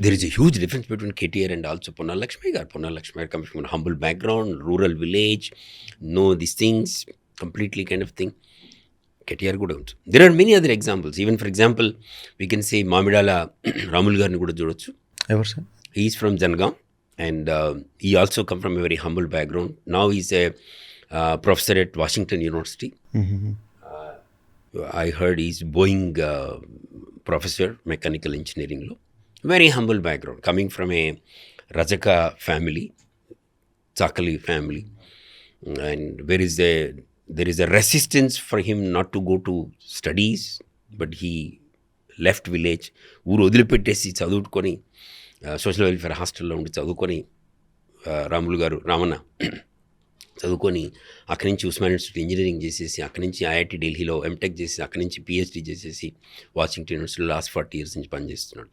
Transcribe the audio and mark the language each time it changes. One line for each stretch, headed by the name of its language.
English: There is a huge difference between KTR and also Ponnala Lakshmaiah garu. Ponnala Lakshmaiah comes from humble background, rural village, no this things completely kind of thing. KTR
Telugu: కూడా ఉంటుంది.
English: There are many other examples. Even for example we can say Mamidala Ramulu గారిని
Telugu: కూడా చూడొచ్చు. ఎవరు sir?
English: Is from Jangaon and he also come from a very humble background. Now is a professor at Washington university. I heard he's Boeing professor, mechanical engineering lo. Very humble background, coming from a Rajaka family, Chakali family, and there is a resistance for him not to go to studies, but he left village.
Telugu: ఊరు వదిలిపెట్టేసి చదువుకొని social welfare హాస్టల్లో ఉండి చదువుకొని రాములు గారు రామన్న చదువుకొని అక్కడి నుంచి ఉస్మానియా యూనివర్సిటీ ఇంజనీరింగ్ చేసేసి, అక్కడి నుంచి ఐఐటి ఢిల్లీలో ఎంటెక్ చేసి, అక్కడి నుంచి పిహెచ్డి చేసేసి వాషింగ్టన్ యూనివర్సిటీలో లాస్ట్ 40 years నుంచి పనిచేస్తున్నాడు.